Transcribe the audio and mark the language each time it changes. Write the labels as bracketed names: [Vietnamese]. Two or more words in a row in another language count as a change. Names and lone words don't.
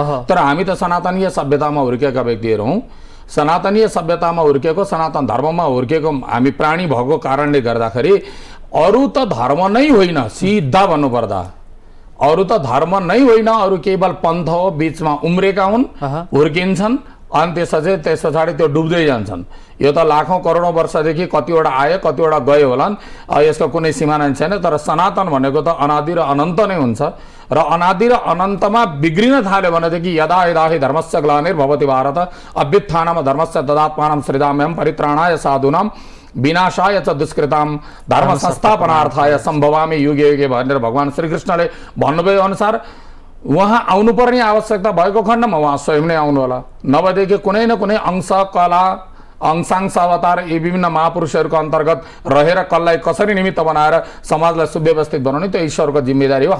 [Nepali] तर हामी त सनातनीय सभ्यतामा हुर्केका व्यक्तिहरू हौँ। सनातनीय सभ्यतामा हुर्केको, सनातन धर्ममा हुर्केको हामी प्राणी भएको कारणले गर्दाखेरि अरू त धर्म नै होइन, सिधा भन्नुपर्दा अरू त धर्म नै होइन, अरू केवल पन्थ हो, बिचमा उम्रेका हुन्, हुर्किन्छन् अनि त्यस पछाडि त्यो डुब्दै जान्छन्। यो त लाखौं करोडौं वर्षदेखि कतिवटा आए कतिवटा गए होलान्, यसको कुनै सीमा नै छैन। तर सनातन भनेको त अनादि र अनन्त नै हुन्छ र अनादि र अनन्तमा बिग्रिन थाल्यो भनेदेखि [Sanskrit] यदा यदा हि धर्मस्य ग्लानिर्भवति भारत अभ्युत्थानं धर्मस्य तदात्मानं श्रीराम्यहं परित्राणाय साधूनां विनाशाय च दुष्कृताम धर्म संस्थापनार्थाय सम्भवामि युगे युगे [Nepali] भनेर भगवान श्रीकृष्णले भन्नुभयो अनुसार उहाँ आउनुपर्ने आवश्यकता भएको खण्डमा उहाँ स्वयं नै आउनु होला, नभएदेखि कुनै न कुनै अंश कला अंशांश अवतार यी विभिन्न महापुरुषहरूको अन्तर्गत रहेर कसलाई कसरी निमित्त बनाएर समाजलाई सुव्यवस्थित बनाउने त्यो ईश्वरको जिम्मेदारी हो।